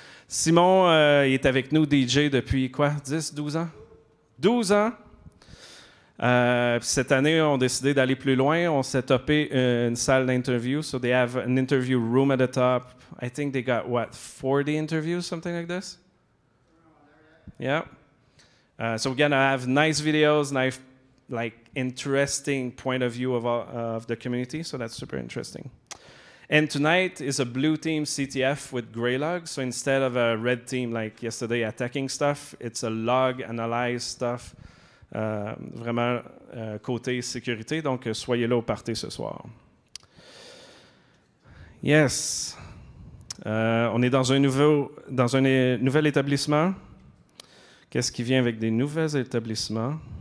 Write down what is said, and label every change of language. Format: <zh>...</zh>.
<fr>Simon, il est avec nous, DJ, depuis quoi? 10, 12 ans? 12 ans. Cette année, on a décidé d'aller plus loin. On s'est topé une salle d'interview.</fr> <en>So they have an interview room at the top. I think they got, 40 interviews, something like this? Yeah. So we're going to have nice videos, nice, interesting point of view of the community. So that's super interesting. And tonight is a blue team CTF with gray logs. So instead of a red team like yesterday attacking stuff, it's a log analyze stuff.</en> <fr>Vraiment côté sécurité. Donc, soyez là au party ce soir. Yes. On est dans un nouvel établissement. Qu'est-ce qui vient avec des nouveaux établissements?</fr>